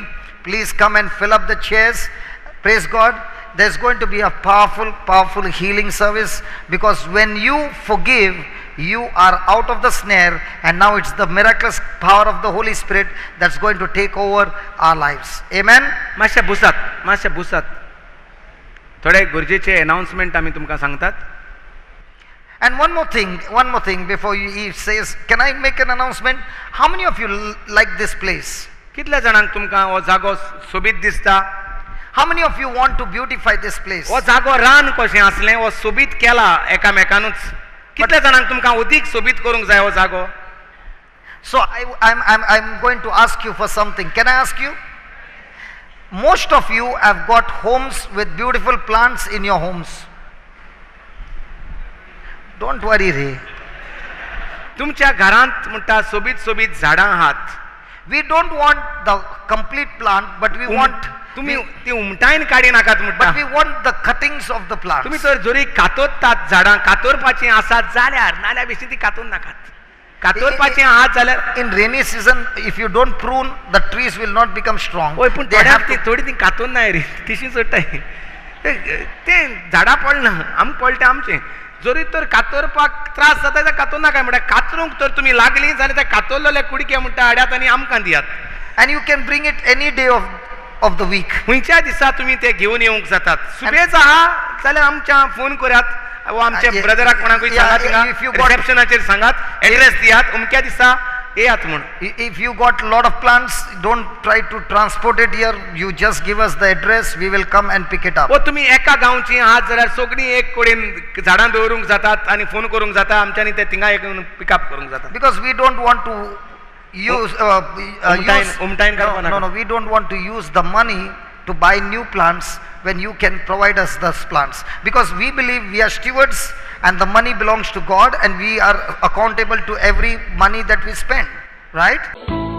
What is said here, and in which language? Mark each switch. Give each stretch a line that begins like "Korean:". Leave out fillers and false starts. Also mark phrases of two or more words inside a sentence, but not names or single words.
English: Please come and fill up the chairs. Praise God. There's going to be a powerful healing service, because when you forgive, you are out of the snare, and now it's the miraculous power of the Holy Spirit that's going to take over our lives. Amen.
Konkani: मातशें बुसात थोडे गरजेचे अनाउन्समेंट आमी तुमकां सांगतात.
English: And one more thing before he says, can I make an announcement? How many of you like this place?
Konkani: कितल्या जाणांक तुमकां हो जागो सोबीत दिसता?
English: How many of you want to beautify this place?
Konkani: हो जागो रान कशें आसलें, हो सोबीत केला एकामेकांनूच. कितल्या जाणांक तुमकां अदीक सोबीत करूंक जाय हो जागो?
English: So I'm going to ask you for something. Can I ask you? Most of you have got homes with beautiful plants in your homes. Don't worry, Ray.
Konkani: तुमच्या घरांत म्हणटा सोबीत झाडां आहात.
English: We don't want the complete plant, but we want
Konkani: तुम्ही ती उमटायन काडी नाकात म्हणटा.
English: But we want the cuttings of the plants.
Konkani: तुम्ही जर जोरी कातोतात झाडां कातोरपाचीं आसात जाल्यार, नाल्यार बेश्टी ती कातून नाकात. कातोरपाचें आहात जाल्यार
English: in rainy season, if you don't prune, the trees will not become strong.
Konkani: ओय पूण थोडी ती कातून नाय रे, तिशी सोडटाय. ते झाडां पडना, आमकां पडटा आमचें. जोरी तर कातोरपाक त्रास जाता जाल्यार कातून नाका म्हणटा. कातरूंक तर तुमी लागलीं जाल्यार त्या कातोरलेल्या कुडक्या म्हणटा हाड्यात आनी आमकां दियात.
English: And you can bring it any day of the week.
Konkani: खंयच्या दिसा तुमी ते घेवन येवंक जातात. सुबेज आहा जाल्यार आमच्या फोन करात, वो आमच्या ब्रदराक कोणाकूय सांगात, रिसेप्शनाचेर सांगात, एड्रेस दियात, अमक्या दिसा येयात म्हूण.
English: If you got lot of plants, don't try to transport it here. You just give us the address, we will come and pick it up.
Konkani: वो तुमी एका गांवची आहात जाल्यार सगळीं एक कडेन झाडां दवरूंक जातात आनी फोन करूंक जाता, आमच्यांनी ते थिंगा येवन पिकअप करूंक जाता.
English: Because we don't want to use no, we don't want to use the money to buy new plants when you can provide us those plants, because we believe we are stewards and the money belongs to God and we are accountable to every money that we spend, right?